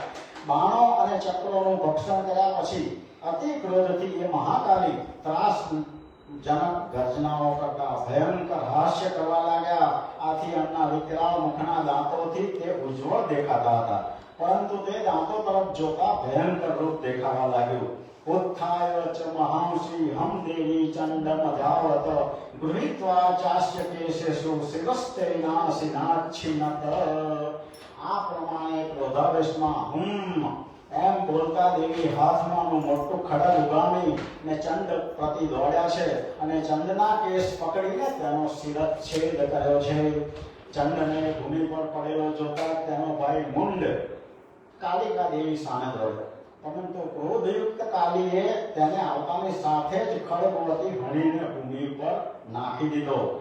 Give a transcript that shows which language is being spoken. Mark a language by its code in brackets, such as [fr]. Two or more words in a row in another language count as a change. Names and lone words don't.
[gu] બાણો અને ચક્રોનું ભક્ષણ કર્યા પછી અતિ ક્રોધથી એ મહાકાલી ત્રાસજનક ગર્જનાઓ કરતા ભયંકર હાસ્ય કરવા લાગ્યા. આથી એમના વિકરાળ મુખના દાંતોથી તે ઉજ્જવળ દેખાતા હતા, પરંતુ તે દાંતો તરફ જોતા ભયંકર રૂપ દેખાવા લાગ્યું. [sa] उत्थाय च महांसी हम देवी चंडमधावत गृहीत्वा चास्य केशेषु शिरस्ते नासिनाच्छिनत. [gu] આ પ્રમાણે ક્રોધાવેશમાં એમ બોલતા દેવી હાથમાંનું મોટું ખડગ ઉગામી ને ચંડ પ્રતિ દોડ્યા છે અને ચંડના કેસ પકડીને તેનો શિરચ્છેદ કર્યો છે. ચંડને ભૂમિ પર પડેલો જોતા તેનો ભાઈ મુંડ કાલિકા દેવી સામે દોડ્યો, પરંતુ ક્રોધયુક્ત કાલીએ તેને આવતાની સાથે જ ખડગવતી હણીને ભૂમિ પર નાખી દીધો.